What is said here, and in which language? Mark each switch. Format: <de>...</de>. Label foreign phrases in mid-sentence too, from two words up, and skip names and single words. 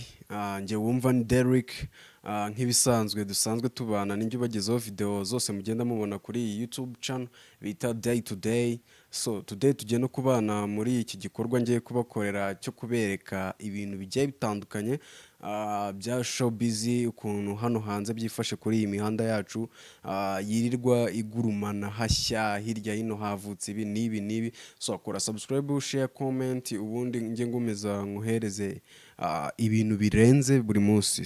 <rw>Njye wumva ni Derrick, nk'ibisanzwe dusanzwe tubana ninjye ubagezaho video zose mugenda mubona kuri iyi YouTube channel bita</rw> <en>day to day. So today</en> <rw>tugiye no kubana muri iki gikorwa ngiye kubakorera cyo kubereka ibintu bigiye bitandukanye bya showbiz, ukuntu hano hanze byifashe kuri iyi mihanda yacu, yirirwa igurumana hashya hirya hino havutse ibi nibi. So akora</rw> <en>subscribe, share, comment,</en> <rw>ubundi nge ngumeza nkuhereze ibintu birenze buri munsi.</rw>